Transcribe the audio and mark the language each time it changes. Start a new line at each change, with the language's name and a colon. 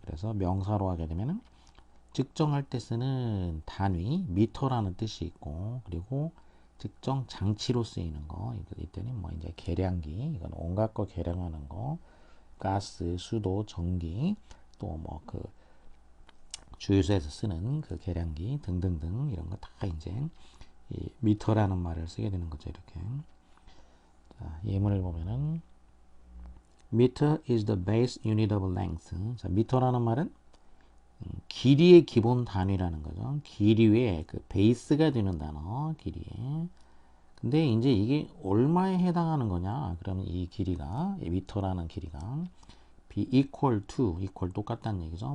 Korean: 그래서 명사로 하게 되면은 측정할 때 쓰는 단위 미터라는 뜻이 있고, 그리고 측정 장치로 쓰이는 거 이때는 뭐 이제 계량기, 이건 온갖 거 계량하는 거, 가스, 수도, 전기, 또 뭐 그 주유소에서 쓰는 그 계량기 등등등 이런 거 다 이제 이 미터라는 말을 쓰게 되는 거죠. 이렇게. 자, 예문을 보면은
English: meter is the base unit of length.
Korean: 자, 미터라는 말은 길이의 기본 단위라는 거죠. 길이의 그 베이스가 되는 단어, 길이에. 근데 이제 이게 얼마에 해당하는 거냐? 그러면 이 길이가, 이 미터라는 길이가
English: be equal to,
Korean: equal 똑같다는 얘기죠.